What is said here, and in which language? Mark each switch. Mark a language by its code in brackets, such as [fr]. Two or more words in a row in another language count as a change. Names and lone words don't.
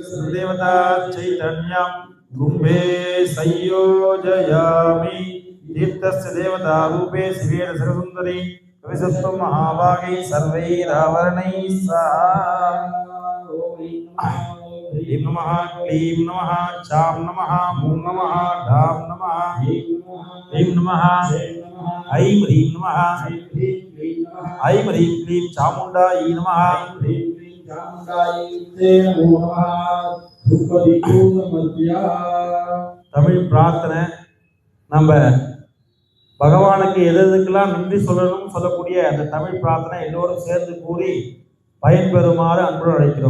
[sa] देवता चैतन्यं कुम्भे संयोजयामि चित्तस्य देवता रूपे शिवेन सरसुंदरी कविसत्त्वं महाभागे सर्वैरावरणैः सह। ह्रीं नमः क्लीं नमः चां नमः मूं नमः धां नमः ह्रीं नमः ऐं ह्रीं नमः ऐं ह्रीं क्लीं चामुण्डायै नमः [ta] தமிழ் பிரார்த்தனை. நம்ம பகவானுக்கு எதுக்கெல்லாம் நன்றி சொல்லணும் சொல்லக்கூடிய அந்த தமிழ் பிரார்த்தனை எல்லோரும் சேர்ந்து கூறி பயன்பெறுமாறு அன்புடன் அழைக்கிறோம்.